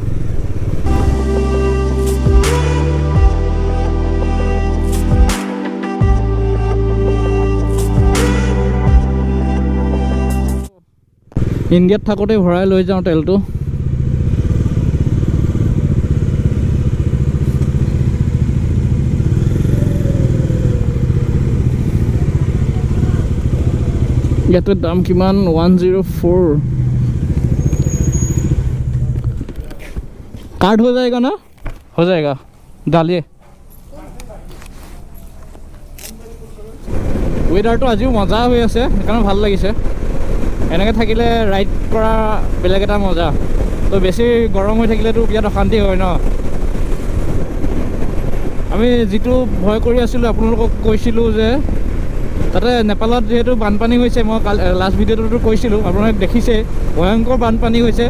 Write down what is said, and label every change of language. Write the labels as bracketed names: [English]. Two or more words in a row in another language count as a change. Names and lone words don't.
[Assamese] ইণ্ডিয়াত থাকোঁতে ভৰাই লৈ যাওঁ তেলটো। ইয়াতে দাম কিমান? [Hindi] 104। कार्ड हो जाएगा ना? हो जाएगा, डालिए। [Assamese] ৱেডাৰটো আজিও মজা হৈ আছে, সেইকাৰণে ভাল লাগিছে। এনেকৈ থাকিলে ৰাইড কৰা বেলেগ এটা মজা। তো বেছি গৰম হৈ থাকিলেতো ইয়াত অশান্তি হয় ন। আমি যিটো ভয় কৰি আছিলোঁ আপোনালোকক কৈছিলোঁ যে তাতে নেপালত যিহেতু বানপানী হৈছে, মই লাষ্ট ভিডিঅ'টোতো কৈছিলোঁ, আপোনালোকে দেখিছে ভয়ংকৰ বানপানী হৈছে।